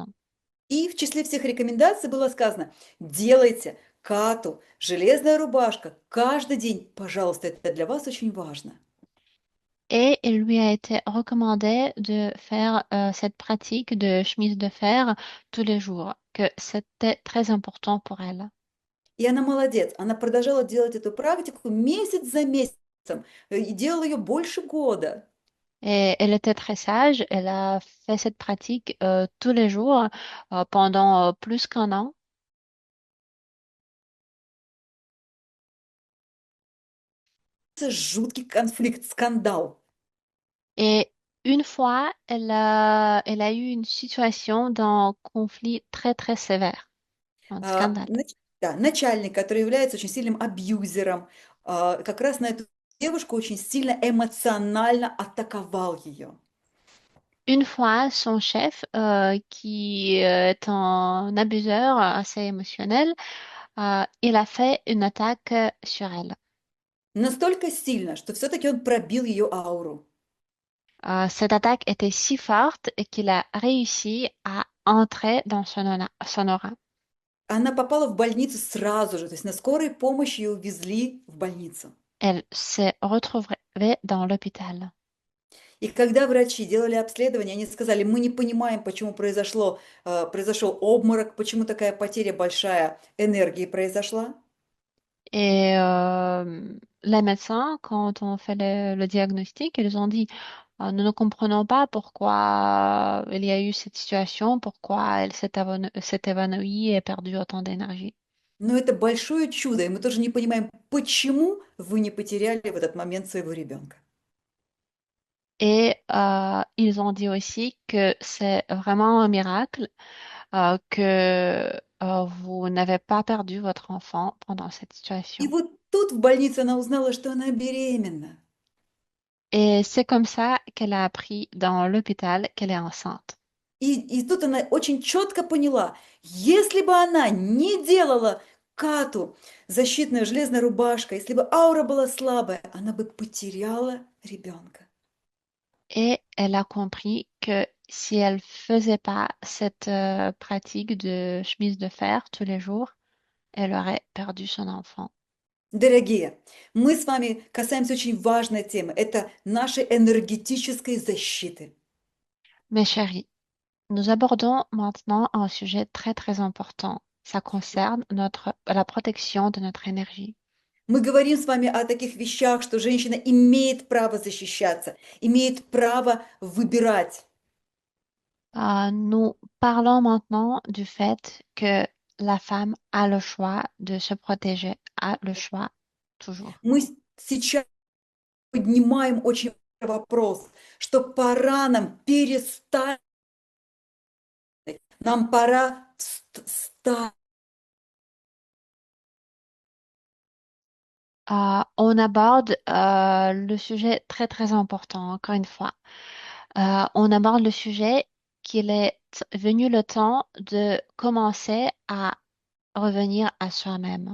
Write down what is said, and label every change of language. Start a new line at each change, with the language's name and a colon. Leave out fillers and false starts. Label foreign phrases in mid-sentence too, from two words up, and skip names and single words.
Russian: И в числе всех рекомендаций было сказано, делайте кату, железная рубашка, каждый день, пожалуйста, это для вас очень важно.
French: Et il lui a été recommandé de faire cette pratique de chemise de fer tous les jours, que c'était très important pour elle.
Russian: И она молодец, она продолжала делать эту практику месяц за месяцем, и делала ее больше года.
French: Et elle était très sage, elle a fait cette pratique tous les jours pendant plus qu'un an.
Russian: Это жуткий конфликт, скандал.
French: Et une fois, elle a eu une situation d'un conflit très, très sévère, un scandale.
Russian: Да, начальник, который является очень сильным абьюзером, как раз на эту девушку очень сильно эмоционально атаковал ее.
French: Une fois, son chef, qui est un abuseur assez émotionnel, il a fait une attaque sur elle.
Russian: Настолько сильно, что все-таки он пробил ее ауру.
French: Cette attaque était si forte qu'il a réussi à entrer dans son aura.
Russian: Она попала в больницу сразу же, то есть на скорой помощи ее увезли в больницу.
French: Elle s'est retrouvée dans l'hôpital.
Russian: И когда врачи делали обследование, они сказали, мы не понимаем, почему произошел обморок, почему такая потеря большая энергии произошла.
French: Et les médecins, quand on fait le diagnostic, ils ont dit, Nous ne comprenons pas pourquoi il y a eu cette situation, pourquoi elle s'est évanouie et perdu autant d'énergie.
Russian: Но это большое чудо, и мы тоже не понимаем, почему вы не потеряли в этот момент своего ребенка.
French: Et ils ont dit aussi que c'est vraiment un miracle que vous n'avez pas perdu votre enfant pendant cette
Russian: И
French: situation.
Russian: вот тут в больнице она узнала, что она беременна.
French: Et c'est comme ça qu'elle a appris dans l'hôpital qu'elle est enceinte.
Russian: И тут она очень четко поняла, если бы она не делала Кату защитная железная рубашка, если бы аура была слабая, она бы потеряла ребенка.
French: Et elle a compris que si elle faisait pas cette pratique de chemise de fer tous les jours, elle aurait perdu son enfant.
Russian: Дорогие, мы с вами касаемся очень важной темы. Это нашей энергетической защиты.
French: Mes chéris, nous abordons maintenant un sujet très très important. Ça concerne la protection de notre énergie.
Russian: Мы говорим с вами о таких вещах, что женщина имеет право защищаться, имеет право выбирать.
French: Nous parlons maintenant du fait que la femme a le choix de se protéger, a le choix toujours.
Russian: Мы сейчас поднимаем очень важный вопрос, что пора нам перестать, нам пора встать.
French: On aborde le sujet très très important, encore une fois. On aborde le sujet qu'il est venu le temps de commencer à revenir à soi-même.